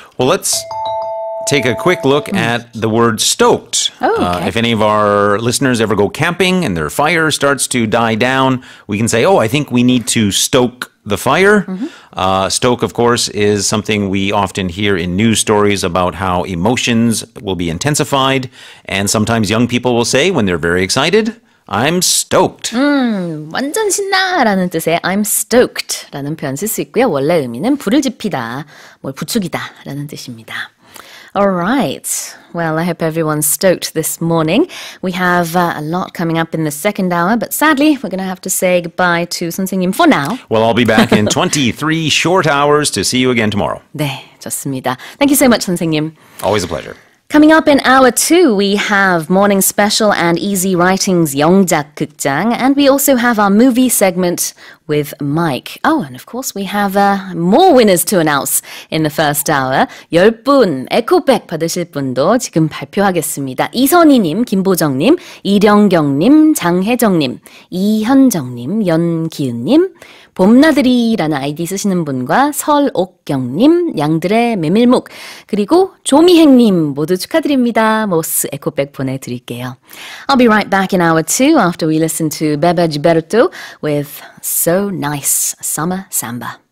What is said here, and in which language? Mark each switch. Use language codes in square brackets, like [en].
[en] Well, let's take a quick look at the word stoked. Oh, okay. If any of our listeners ever go camping and their fire starts to die down, we can say, I think we need to stoke the fire. Stoke, of course, is something we often hear in news stories about how emotions will be intensified. And sometimes young people will say, when they're very excited, I'm stoked. [ko] 완전 신나라는 뜻의 [en] I'm stoked [ko] 라는 표현 쓸 수 있고요. 원래 의미는 불을 지피다, 뭘 부추기다라는 뜻입니다. [en] All right. Well, I hope everyone's stoked this morning. We have a lot coming up in the second hour, but sadly, we're going to have to say goodbye to 선생님 for now. Well, I'll be back in 23 short hours to see you again tomorrow. [ko] 네, 좋습니다. [en] Thank you so much, 선생님. Always a pleasure. Coming up in hour 2, we have Morning Special and Easy Writing's 영작 극장, and we also have our movie segment with Mike. Oh, and of course we have more winners to announce in the first hour. [ko] 10분 에코백 받으실 분도 지금 발표하겠습니다. 이선희님, 김보정님, 이령경님, 장혜정님, 이현정님, 연기은님, 봄나들이라는 아이디 쓰시는 분과 설옥경님, 양들의 메밀묵, 그리고 조미행님 모두 축하드립니다. 모스 에코백 보내드릴게요. [en] I'll be right back in hour 2 after we listen to Bebe Gilberto with So Nice Summer Samba.